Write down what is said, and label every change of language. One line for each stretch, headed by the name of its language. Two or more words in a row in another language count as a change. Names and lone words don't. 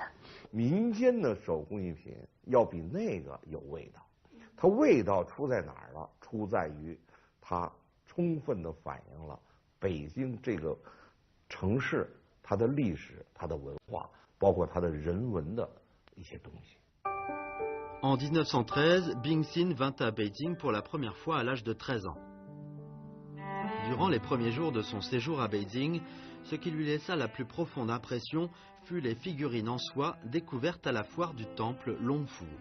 Chinese: 民间的手工艺品要比那个有味道，它味道出在哪儿了？出在于它充分的反映了北京这个城市它的历史、它的文化，包括它的人文的一些东西。
French: En 1913, Bing Xin vint à Beijing pour la première fois à l'âge de 13 ans. Durant les premiers jours de son séjour à Beijing, ce qui lui laissa la plus profonde impression fut les figurines en soie découvertes à la foire du temple Longfu.